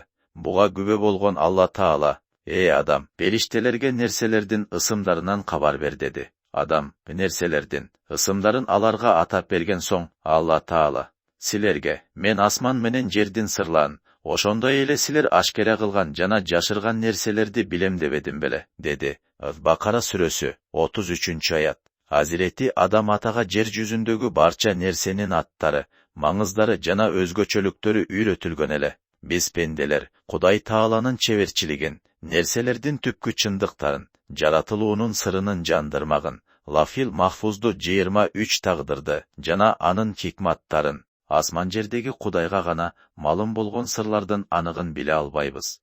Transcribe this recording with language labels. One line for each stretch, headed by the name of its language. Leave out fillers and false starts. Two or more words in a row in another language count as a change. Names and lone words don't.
Kyrgyz: Буга күбө болгон Алла Таала, эй адам, периштелерге нерселердин ысымдарынан кабар бер деди. Адам, нерселердин ысымдарын аларга атап берген соң, Алла Таала, силерге, мен асман менен жердин сырларын, ошондой эле силер ашкера кылган жана жашырган нерселерди билем дебедим беле, деди. Бакара сүрөсү, 33. ayat. Hazreti Adam атага жер жүзүндөгү барча нерсенин аттары, маңыздары жана өзгөчөлүктөрү үйрөтүлгөн эле. Биз пенделер, Кудай Тааланын чеберчилигин, нерселердин түпкү чындыктарын, жаратылуунун сырынын жандырмагын, Лафил Махфузду 23 тагдырды, жана анын хикматтарын, асман жердеги Кудайга гана малым болгон сырлардын аныгын биле албайбыз.